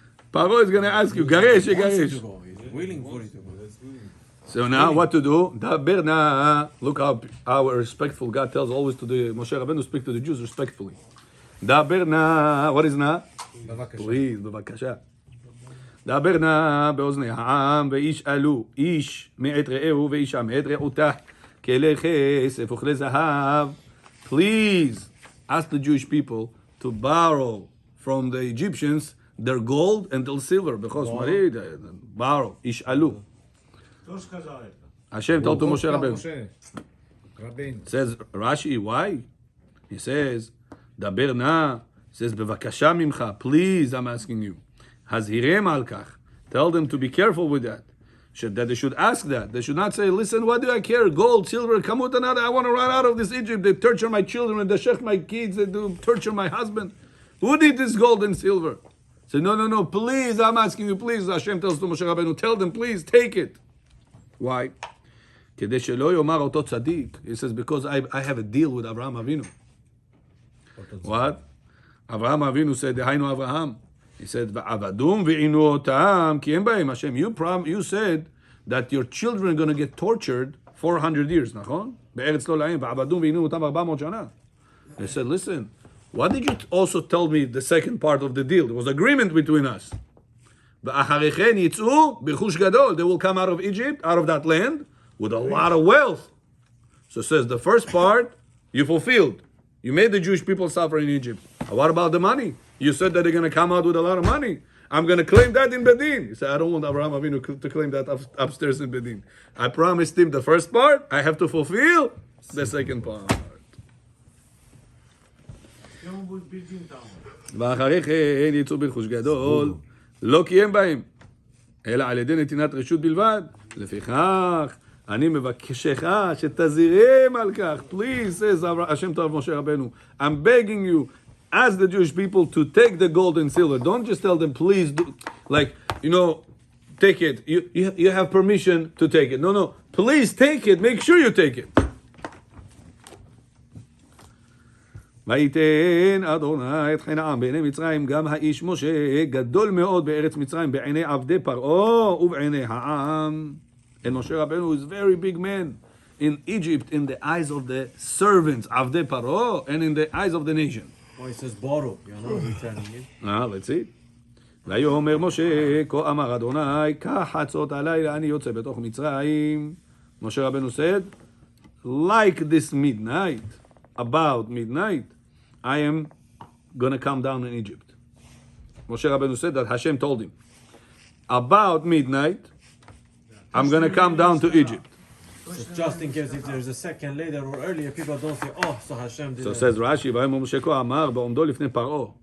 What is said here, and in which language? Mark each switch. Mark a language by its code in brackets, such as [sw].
[en] Paro is going to ask you, Garesh, Garesh. He's willing for it to go. So now what to do? Daber na. Look how our respectful God tells always to the Moshe Rabbeinu speak to the Jews respectfully. Daber na. What is na? Please, bevakasha. [he] Daber na באוזני העם וישאלו איש מאת רעהו ואישה מאת רעותה כלי כסף וכלי זהב. [en] Please ask the Jewish people to borrow from the Egyptians their gold and their silver, because borrow, ישאלו. Hashem told to Moshe Rabbeinu. Says Rashi, why? He says, דבר נא, says, [he] בבקשה ממך, [en] please, I'm asking you. [he] הזהירם על כך. [en] Tell them to be careful with that. That they should ask that. They should not say, listen, what do I care? Gold, silver, kamut another. I want to run out of this Egypt. They torture my children, they shech my kids, they do torture my husband. Who needs this gold and silver? Say, no, please, I'm asking you, please. Hashem tells to Moshe Rabbeinu, tell them, please, take it. Why? [he] כדי שלא יאמר אותו צדיק. [en] He says, because I have a deal with Abraham Avinu. What? Abraham Avinu said, דהיינו Abraham. He said, [he] ועבדום ועינו אותם, כי אין בהם Hashem. [en] You said that your children are going to get tortured 400 years, נכון? [he] בארץ לא להם, ועבדום ועינו אותם 400 שנה. [en] They said, listen, what did you also tell me the second part of the deal? There was agreement between us. [he] ואחרי כן יצאו ברכוש גדול. [en] They will come out of Egypt, out of that land, with a lot of wealth. So it says, the first part, you fulfilled. You made the Jewish people suffer in Egypt. What about the money? You said that they're going to come out with a lot of money. I'm going to claim that in Bedin. He said, I don't want Abraham Avinu to claim that upstairs in Bedin. I promised him the first part. I have to fulfill the second part. [he] ואחרי כן יצאו ברכוש גדול, לא קיים בהם, אלא על ידי נתינת רשות בלבד. לפיכך, אני מבקשך שתזהירם על כך. [en] Please, says Hashem to Moshe Rabbeinu, I'm begging you, ask the Jewish people to take the gold and silver. Don't just tell them, please do. Like, take it. You have permission to take it. No. Please take it. Make sure you take it. [he] ויתן אדוני את חן העם בעיני מצרים, גם האיש משה גדול מאוד בארץ מצרים בעיני עבדי פרעה ובעיני העם. [en] And Moshe Rabbeinu is a very big man in Egypt in the eyes of the servants, [he] עבדי פרעה, [en] and in the eyes of the nation. Oh, it says borrow, returning it. Let's see. [he] ויאמר משה, כה אמר אדוני, קח חצות הלילה אני יוצא בתוך מצרים. [en] Moshe Rabbeinu said, like this midnight, about midnight, I am going to come down in Egypt. Moshe Rabbeinu said that Hashem told him, about midnight, I'm going to come down to Egypt. So just in case if there's a second later or earlier, people don't say, oh, so Hashem did. So says Rashi, [he] ויאמר משה כה אמר בעומדו לפני פרעה.